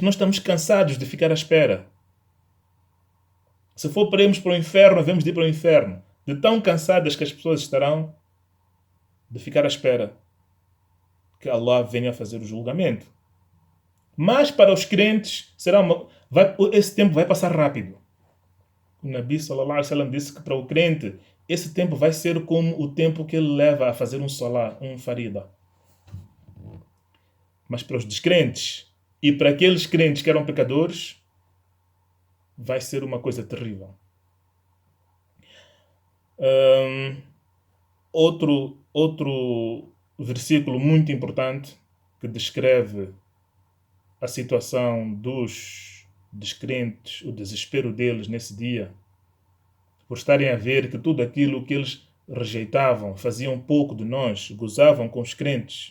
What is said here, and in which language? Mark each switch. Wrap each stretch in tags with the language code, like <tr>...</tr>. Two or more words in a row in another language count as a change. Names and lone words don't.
<pt>Nós estamos cansados de ficar à espera. Se for para irmos para o inferno, devemos ir para o inferno. De tão cansadas que as pessoas estarão de ficar à espera que Allah venha fazer o julgamento. Mas para os crentes, esse tempo vai passar rápido. O Nabi</pt> <ar>صلى الله عليه وسلم</ar> <pt>disse que para o crente, esse tempo vai ser como o tempo que ele leva a fazer um salah, um farida. Mas para os descrentes e para aqueles crentes que eram pecadores, vai ser uma coisa terrível. Outro versículo muito importante que descreve a situação dos descrentes, o desespero deles nesse dia, por estarem a ver que tudo aquilo que eles rejeitavam, faziam pouco de nós, gozavam com os crentes.</pt>